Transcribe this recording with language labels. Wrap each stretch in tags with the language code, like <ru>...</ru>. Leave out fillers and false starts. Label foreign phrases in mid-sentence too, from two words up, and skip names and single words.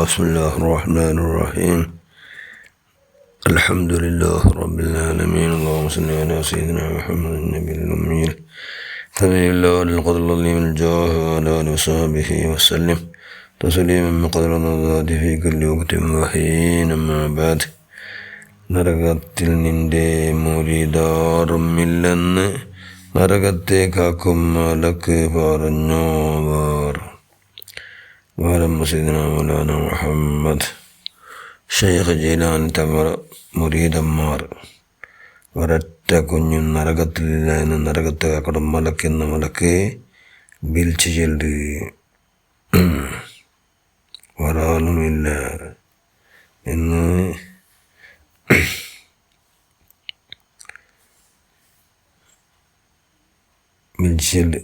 <ar>بسم الله الرحمن الرحيم. الحمد لله رب العالمين. اللهم صل على سيدنا محمد النبي الأمي الذي الله للقدر العظيم الجاه وعلى آله وصحبه وسلم تسليما بقدر الذات في كل وقت وحين. أما بعد,</ar> <ml>നരകത്തിൽ നിന്റെ മുരീദാറുമില്ലെന്ന് നരകത്തെ കാക്കും മലക്ക് പറഞ്ഞോവർ.</ml> <ar>سيدنا مولانا</ar> <ml>മുഹമ്മദ് ഷെയ്ഖ് ജീലാനി തങ്ങൾ മുരീദന്മാർ ഒരൊറ്റ കുഞ്ഞും നരകത്തിലില്ല എന്ന് നരകത്തെ കാക്കണം മലക്കെന്ന മലക്ക് വിളിച്ചു ചെല്ല്, ഒരാളുമില്ല എന്ന് വിളിച്ചെല്ല്.</ml>